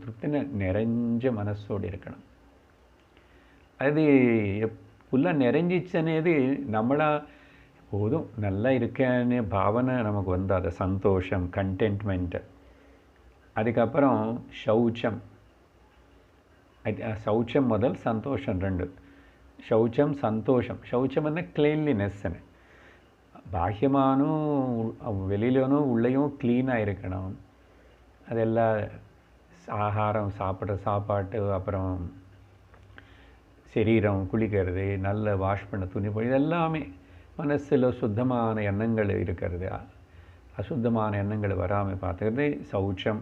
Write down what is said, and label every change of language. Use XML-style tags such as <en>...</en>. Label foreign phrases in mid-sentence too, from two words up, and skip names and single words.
<ta>திருப்தின்னு நிறைஞ்ச மனசோடு இருக்கணும். அது ஃபுல்லாக நிறைஞ்சிச்சனேது நம்மளா போதும் நல்லா இருக்கேன்னு பாவனை நமக்கு வந்து அது சந்தோஷம், கண்டென்ட்மெண்ட்டு. அதுக்கப்புறம் சௌச்சம் முதல், சந்தோஷம் 2. சௌசம் சந்தோஷம். சௌசம்னா க்ளீன்லினெஸ்ஸுன்னு. பாஹ்யமானும் வெளியிலும் உள்ளேயும் க்ளீனாக இருக்கணும். அதெல்லாம் ஆகாரம் சாப்பாட்டு, அப்புறம் சரீரம் குளிக்கிறது, நல்ல வாஷ் பண்ண துணி போய் இதெல்லாமே மனசில் சுத்தமான எண்ணங்கள் இருக்கிறது, அசுத்தமான எண்ணங்கள் வராமல் பார்த்துக்கிறது சௌச்சம்.</ta>